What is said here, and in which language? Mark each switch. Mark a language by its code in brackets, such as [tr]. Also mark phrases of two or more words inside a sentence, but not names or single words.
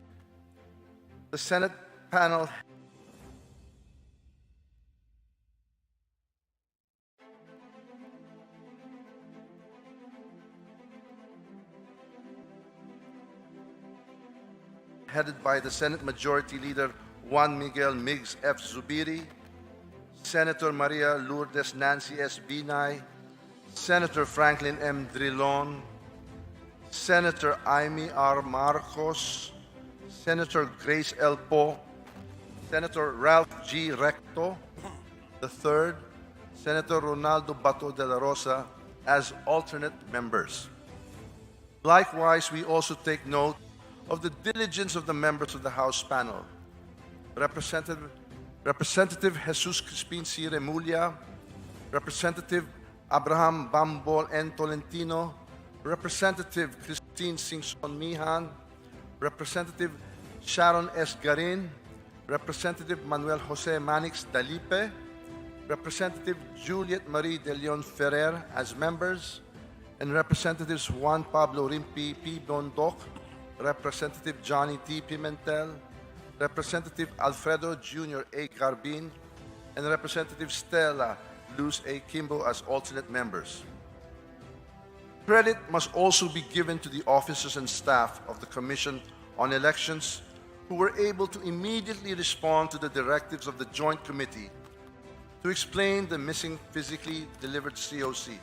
[en] The Senate panel headed by the Senate Majority Leader Juan Miguel Migs F. Zubiri, Senator Maria Lourdes Nancy S. Binay, Senator Franklin M. Drilon, Senator Amy R. Marcos, Senator Grace L. Poe, Senator Ralph G. Recto III, Senator Ronaldo Bato de la Rosa as alternate members. Likewise, we also take note of the diligence of the members of the House panel. Representative Jesus Crispin C. Remulla, Representative Abraham Bambol N. Tolentino, Representative Christine Singson Mihan, Representative Sharon S. Garin, Representative Manuel Jose Manix Dalipe, Representative Juliet Marie de Leon Ferrer as members, and Representatives Juan Pablo Rimpi P. Bondoc, Representative Johnny T. Pimentel, Representative Alfredo Jr. A. Carbin, and Representative Stella Luz A. Kimbo as alternate members. Credit must also be given to the officers and staff of the Commission on Elections who were able to immediately respond to the directives of the Joint Committee to explain the missing physically delivered COCs.